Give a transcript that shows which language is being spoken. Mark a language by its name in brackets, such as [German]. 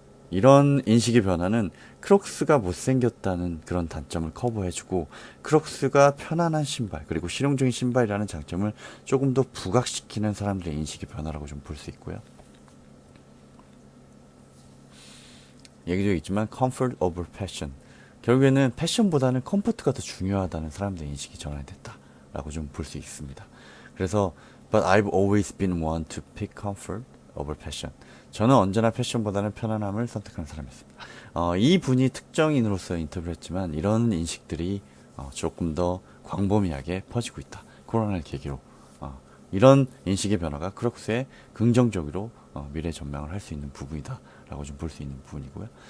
[Korean] 이런 인식의 변화는 크록스가 못생겼다는 그런 단점을 커버해주고, 크록스가 편안한 신발, 그리고 실용적인 신발이라는 장점을 조금 더 부각시키는 사람들의 인식의 변화라고 좀 볼 수 있고요. 얘기도 있지만 [English] comfort over passion. [Korean] 결국에는 패션보다는 컴포트가 더 중요하다는 사람들의 인식이 전환됐다라고 좀 볼 수 있습니다. 그래서 [English] But I've always been one to pick comfort over passion. [Korean] 저는 언제나 패션보다는 편안함을 선택하는 사람이었습니다. 이 분이 특정인으로서 인터뷰를 했지만 이런 인식들이 조금 더 광범위하게 퍼지고 있다. 코로나를 계기로. 이런 인식의 변화가 크록스에 긍정적으로 미래 전망을 할 수 있는 부분이다 라고 좀 볼 수 있는 부분이고요.